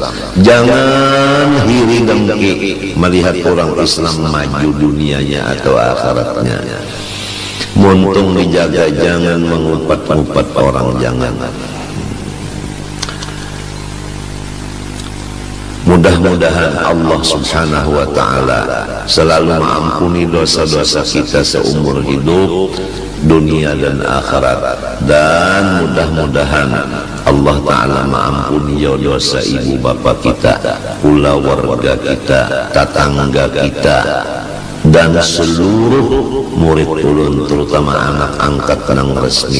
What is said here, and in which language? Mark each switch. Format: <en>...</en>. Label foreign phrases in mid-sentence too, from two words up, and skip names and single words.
<id>Jangan hiri dengki melihat orang Islam maju dunianya atau akhiratnya. Muntung dijaga, jangan mengumpat-umpat orang, jangan. Mudah-mudahan Allah</id> <ar>سبحانه وتعالى</ar> <id>selalu mengampuni dosa-dosa kita seumur hidup, dunia dan akhirat. Dan mudah-mudahan Allah ta'ala mengampuni dosa ibu bapa kita, pula warga kita, tetangga kita, dan seluruh murid ulun, terutama anak angkat nang resmi.</id>